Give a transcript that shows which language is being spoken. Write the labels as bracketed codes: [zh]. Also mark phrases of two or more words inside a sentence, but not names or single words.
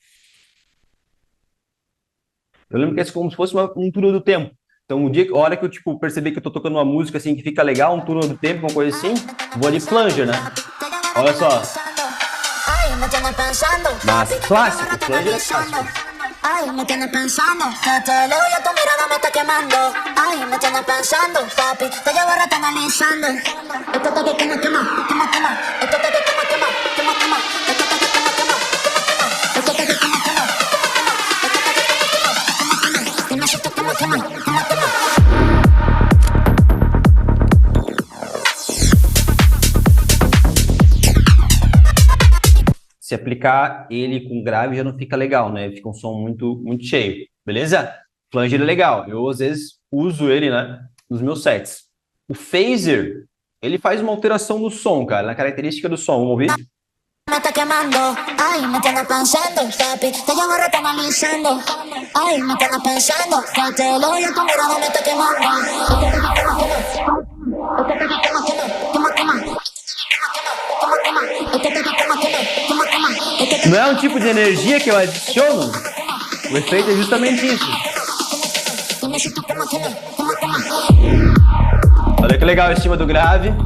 [pt] Eu lembro que é como se fosse um túnel do tempo. Então, a hora que eu tipo perceber que eu tô tocando uma música assim que fica legal, um túnel do tempo, uma coisa assim, vou de flanger, né? Olha só. Mas clássico, flanger é clássico. [es] Ay, me tienes pensando, que te leo y a tu mirada me está quemando. Ay, me tienes pensando, papi, te llevo rato analizando. Esto está que quema, quema, quema, quema. Esto está que quema, quema, quema, quema. Esto está que quema, quema, quema, quema. Esto está que quema, quema, quema, quema. Esto está que quema, quema, quema, quema. Dime si esto quema, quema, quema, quema. [pt] Se aplicar ele com grave já não fica legal, né? Fica um som muito cheio, beleza? Flanger é legal. Eu, às vezes, uso ele, né? Nos meus sets. O phaser, ele faz uma alteração no som, cara, na característica do som. Vamos ouvir? [es] Me está quemando, ay, me tienes pensando, papi, te llevo rato analizando. Ay, me tienes pensando, que te leo y a tu mirada me está quemando. [pt] Não é um tipo de energia que eu adiciono? O efeito é justamente isso. Olha que legal em cima do grave.